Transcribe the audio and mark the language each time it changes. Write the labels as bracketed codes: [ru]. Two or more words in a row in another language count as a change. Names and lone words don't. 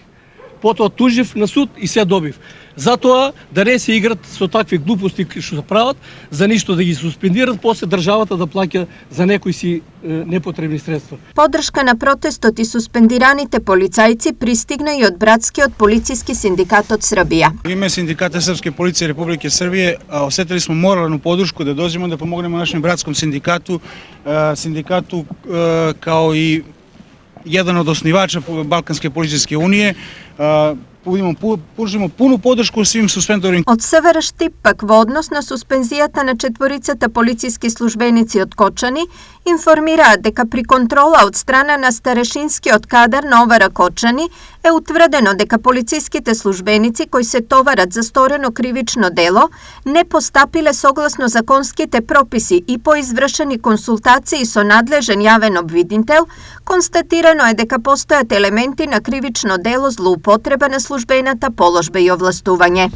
[mk] Потоа тужив на суд и се добив. Затоа да не се играт со такви глупости што се прават, за ништо да ги суспендират, после државата да плаќа за некои си непотребни средства. Поддршка на протестот и суспендираните полицајци пристигна и од братскиот полициски синдикат од Србија. [sr] Име Синдиката Српske полиcije Републike Србije осетили smo moralnu podršku da dođemo da pomognemo našem bratskom sindikatu, kao i jedan od osnivača Balkanske policijske unije. Pružimo punu podršku svim suspendovanim. [mk] Од СВР Штип пак во однос на суспензијата на четворицата полициски службеници од Кочани информираат дека при контрола од страна на старешинскиот кадар на ОВР Кочани е утврдено дека полициските службеници кои се товарат за сторено кривично дело не постапиле согласно законските прописи и по извршени консултации со надлежен јавен обвинител, констатирано е дека постојат елементи на кривично дело злоупотреба на службената положба и овластување.